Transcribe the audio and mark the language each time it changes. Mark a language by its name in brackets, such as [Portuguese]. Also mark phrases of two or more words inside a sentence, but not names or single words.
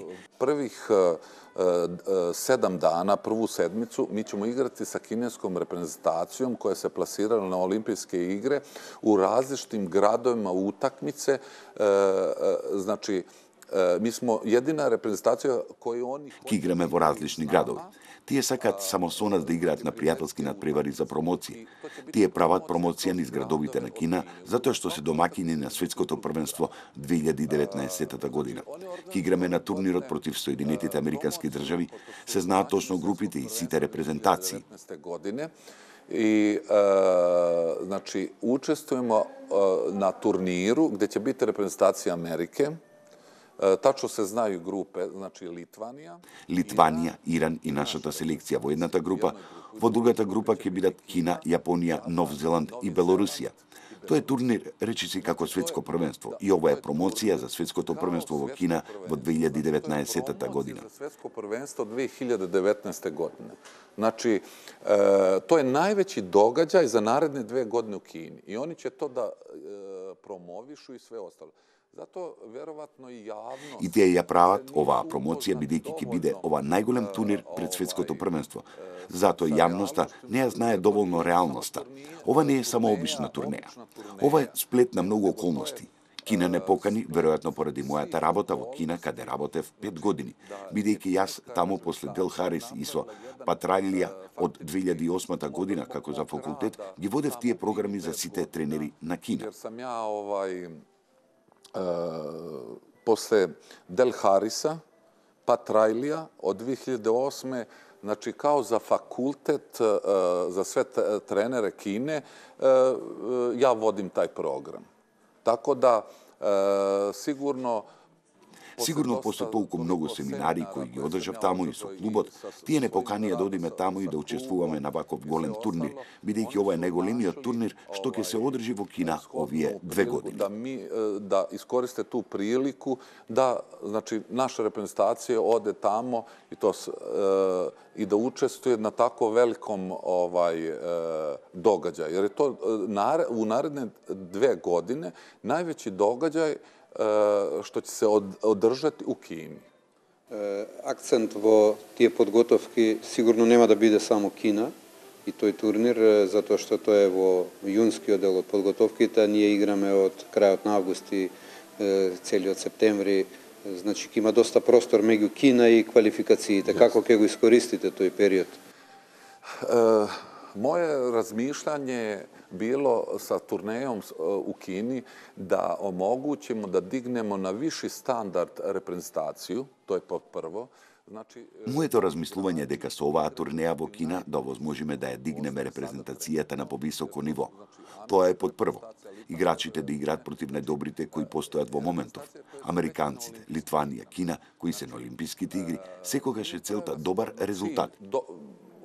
[Serbian] Prvih 7 dana, prvu sedmicu, mi ćemo igrati sa kineskom reprezentacijom koja se plasirala na olimpijske igre u različitim gradovima utakmice. Znači, mi smo jedina reprezentacija koju oni... [Macedonian] Ке играме во различни градови. Тие сакаат само со нас да играат на пријателски надпревари за промоција. Тие прават промоција низ градовите на Кина, затоа што се домаќини на светското првенство 2019 година. Ке играме на турнирот против Соединетите Американски држави, се знаат точно групите и сите репрезентации. [Serbian] I, znači, učestvujemo na turniru gde će biti reprezentacija Amerike. Tačno se znaju grupe, znači [Macedonian] Литванија, Иран и нашата селекција во едната група, во другата група ќе бидат Кина, Јапонија, Нов Зеланд и Белорусија. Тоа е турнир, речиси како светско првенство, и ова е промоција за светското првенство во Кина во 2019 година. Светско првенство 2019 godine. [Serbian] Znači, to je najveći događaj za naredne 2 godine u Kini. I oni će to da promovišu i sve ostalo. [Macedonian] И тие ја прават оваа промоција бидејќи ќе биде ова најголем турнир пред светското првенство. Затоа јавноста не ја знае доволно реалноста. Ова не е само обична турнеја. Ова е сплет на многу околности. Кина не покани, веројатно поради мојата работа во Кина, каде работев 5 години, бидејќи јас таму после Дел Харис и со Патралија од 2008 година како за факултет ги водев тие програми за сите тренери на Кина. [Serbian] Posle Del Harisa, Patrajlija od 2008. Znači, kao za fakultet, za sve trenere Kine, ja vodim taj program. Tako da, sigurno [Macedonian] после толку многу семинари кои ги одржав таму и со клубот, тие не поканија да одиме таму и да учествуваме на ваков голем турнир, бидејќи ова е најголемиот турнир што ќе се одржи во Кина овие 2 години. [Serbian] Da iskoriste tu priliku da, znači, naša reprezentacija ode tamo i da učestvuje na tako velikom događaju. Jer je to u naredne 2 godine najveći događaj što će se održati u Kini. [Macedonian] Акцент во тие подготовки сигурно нема да биде само Кина и тој турнир, затоа што тоа е во јунскиот дел од подготовките, ние играме од крајот на август и целиот септември, значи ќе има доста простор меѓу Кина и квалификациите. Како ќе го искористите тој период? [Serbian] Moje razmišljanje je bilo sa turnejom u Kini da omogućimo da dignemo na viši standard reprezentaciju, to je prvo. [Macedonian] Моето размислување е дека со оваа турнеја во Кина да овозможиме да ја дигнеме репрезентацијата на повисоко ниво. Тоа е под прво. Играчите да играат против најдобрите кои постојат во моментов. Американците, Литванија, Кина, кои се на Олимписките игри, секогаш е целта добар резултат.